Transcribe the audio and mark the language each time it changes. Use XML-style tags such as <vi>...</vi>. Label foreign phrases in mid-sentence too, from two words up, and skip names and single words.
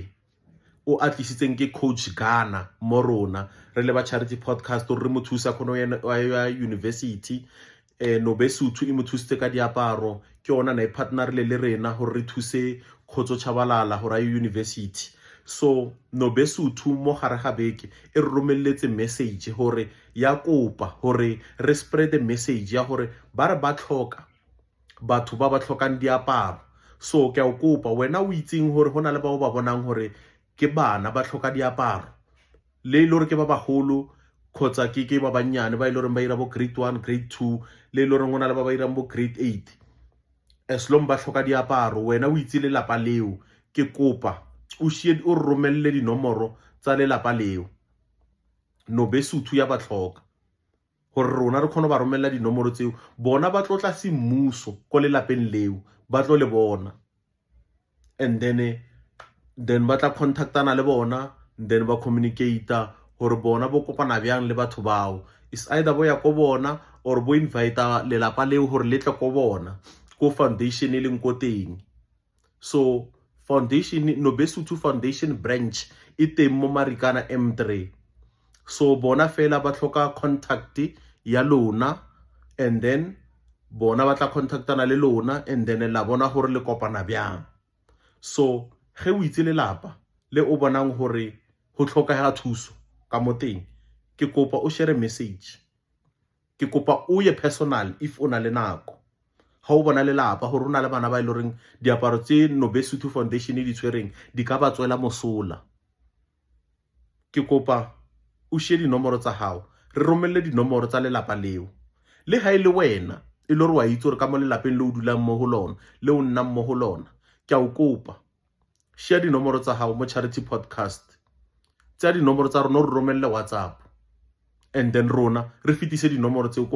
<tn>O atlisitseng ke Coach Ghana Morona re le ba Charity Podcast re mo thusa khono ya university. Nobesuthu e mo thusitse ka diaparo, ke yona na partner le rena hore re thuse Khotso Chabalala hore ya university. So Nobesuthu mo gare ga beke e re romelletse message hore ya kopa hore re</tn> <en>spread the message</en> <tn>ya hore ba re ba tlhoka batho ba tlhokang diaparo. So ke a o kopa wena o itseng hore hona le ba o ba bonang hore ke bana ba tlhoka diaparo, le ile hore ke ba bagolo khotsa ke ba banyane ba ile hore ba ira bo grade 1 grade 2 le ile hore ngwana le ba irang bo grade 8.</tn> <en>As long</en> <tn>ba tlhoka diaparo, wena o itse le lapa leo, ke kopa o share o romelle dinomoro tsa le lapa leo. Nobesuthu ya ba tlhoka hore rona re khona ba romella dinomoro tseo, bona ba tlotla semmuso ko le lapeng leo, ba tlo le bona,</tn> <en>and then</en> <tn>ba tla contactana le bona, then ba communicate hore bona bo kopana byang le batho bao.</tn> <en>Is either</en> <tn>bo ya ko bona or bo invite le lapa leo hore le tle ko bona ko foundation e leng ko teng. So foundation Nobesuthu Foundation branch e teng mo Marikana M3. So bona fela ba tlhoka contact ya lona,</tn> <en>and then</en> <tn>bona ba tla contactana le lona,</tn> <en>and then</en> <tn>la bona hore le kopana byang. So ge o itse le lapa le o bonang hore ho tlhoka ya thuso ka moteng, ke kopa o share message, ke kopa o ye personal if o na le nako. Ha o bona le lapa hore o na le bana ba ile reng diaparo tse Nobesuthu Foundation di tshwereng di ka ba tswela mosola, ke kopa o share dinomoro tsa hao, re romelle dinomoro tsa le lapa leo. Le ha ile wena e le hore wa itse hore ka mo le lapeng le o dulang mo ho lona, le o nna mo ho lona, ke a o kopa share dinomoro tsa hao mo Charity Podcast. Tsa dinomoro tsa rona re romelle WhatsApp,</tn> <en>and then</en> <tn>rona re fitise dinomoro tseo</tn>